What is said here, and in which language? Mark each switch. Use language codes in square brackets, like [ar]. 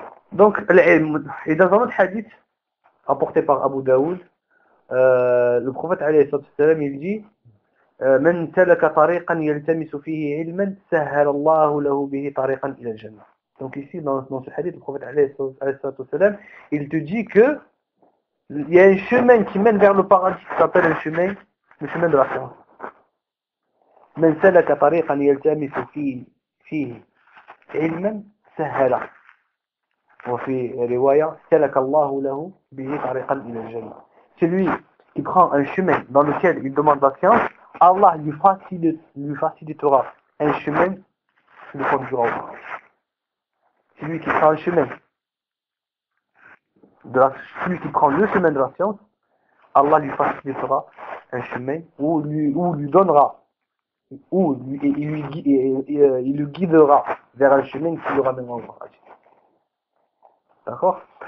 [fr] Donc, et dans un autre hadith rapporté par Abu Daoud, le prophète alayhi salatu salam, il dit من سلك طريقا يلتمس فيه علما سهل الله له به طريقا الى الجنه. Donc ici dans ce hadith, le prophète alayhi salam, il te dit que il y a un chemin qui mène vers le paradis qui s'appelle le chemin de la science. [ar] من سلك طريقا يلتمس فيه علما سهل. وفي روايه سلك الله له به طريقا الى الجنه. [fr] Celui qui prend un chemin dans lequel il demande la science, Allah lui facilitera un chemin qui le conduira au paradis. Celui qui prend le chemin de la, celui qui prend le chemin de la science, Allah lui facilitera un chemin ou lui donnera ou lui, il lui, il le guidera vers un chemin qui le ramènera au paradis. D'accord?